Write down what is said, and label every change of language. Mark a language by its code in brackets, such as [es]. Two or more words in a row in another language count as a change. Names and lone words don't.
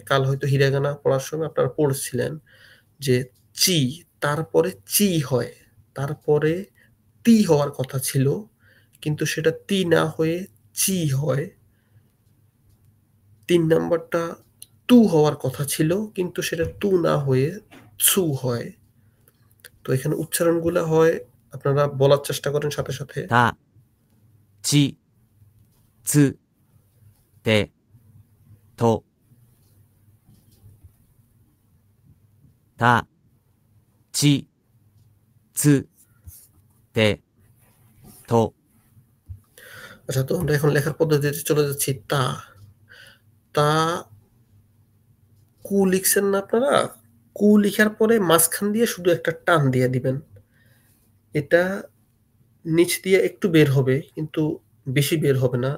[bn] কাল হয়তো হিরাগানা পড়ার সময় আপনারা পড়ছিলেন যে চি, তারপরে চি হয়, তারপরে তি হওয়ার কথা ছিল, কিন্তু সেটা তি না হয়ে চি হয়। ৩ নাম্বারটা তু হওয়ার কথা ছিল, কিন্তু সেটা তু না হয়ে ছু হয়। তো এখানে উচ্চারণগুলো হয়, আপনারা বলার চেষ্টা করেন সাথে সাথে। [ja] た、ち, つ、て、と。た、ち, つ、て、と। [bn] আচ্ছা, তো আমরা এখন লেখার পদ্ধতিতে চলে যাচ্ছি। তা, তা কু লিখছেন না আপনারা? কু লিখার পরে মাঝখান দিয়ে শুধু একটা টান দিয়ে দিবেন। এটা নিচ দিয়ে একটু বের হবে, কিন্তু বেশি বের হবে না।